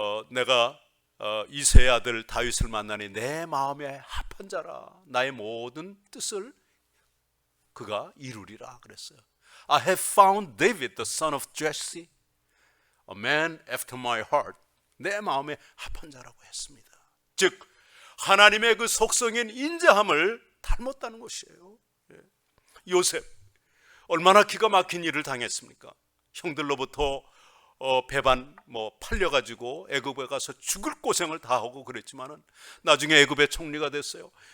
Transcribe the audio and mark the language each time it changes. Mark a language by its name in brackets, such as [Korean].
[Korean] 내가 이새의 아들 다윗을 만나니 내 마음에 합한 자라. 나의 모든 뜻을 그가 이루리라 그랬어요. [English] I have found David, the son of Jesse, a man after my heart. [Korean] 내 마음에 합한 자라고 했습니다. 즉 하나님의 그 속성인 인자함을 닮았다는 것이에요. 요셉 얼마나 기가 막힌 일을 당했습니까? 형들로부터 배반 팔려가지고 애굽에 가서 죽을 고생을 다 하고 그랬지만은 나중에 애굽의 총리가 됐어요.